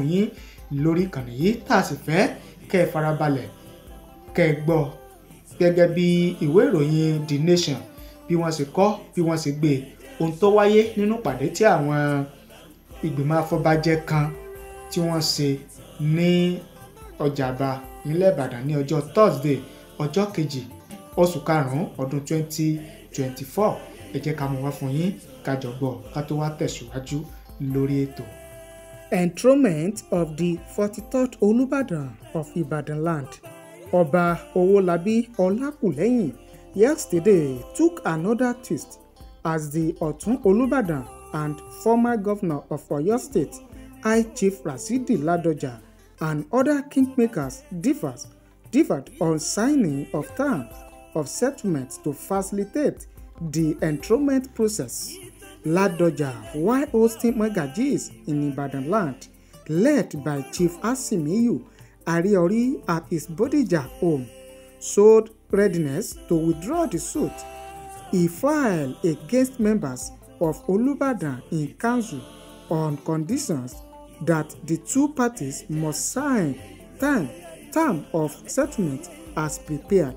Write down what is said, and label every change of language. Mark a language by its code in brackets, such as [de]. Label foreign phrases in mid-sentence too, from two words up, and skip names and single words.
[yo] yín lórí ìkànnì yìí tá a sì fẹ́ kẹ́ ẹ farabalẹ̀ kẹ́ ẹ gbọ́ gẹ́gẹ́ bí ìwé ìròyìn The Nation bí wọ́n ṣe kọ bí wọ́n ṣe gbé ohun tó wáyé nínú ìpàdé tí àwọn ìgbìmọ̀ afọbajẹ kan tí wọ́n ṣe ní Ọ̀jábá nílẹ̀ Ìbàdàn ní ọjọ́ Thursday ọjọ́ kejì oṣù karùn-ún ọdún 2024. Ẹ jẹ́ ká mú wá fún yín ká jọ gbọ́ ká tó wá tẹ̀síwájú lórí ètò. [en] Enthronement of the 43rd Olubadan of Ibadan land, Ọba Owolabi Olakuleyin, yesterday took another twist as the Ọ̀tún Olubadan and former governor of Oyo State, High Chief Rasidi Ladoja, and other kingmakers differed on signing of terms of settlement to facilitate the enthronement process. Ladoja, while hosting Magajis in Ibadan land, led by Chief Asimiyu Ariori at his Bodija home, showed readiness to withdraw the suit he filed against members of Olubadan in council on conditions that the two parties must sign term of settlement as prepared.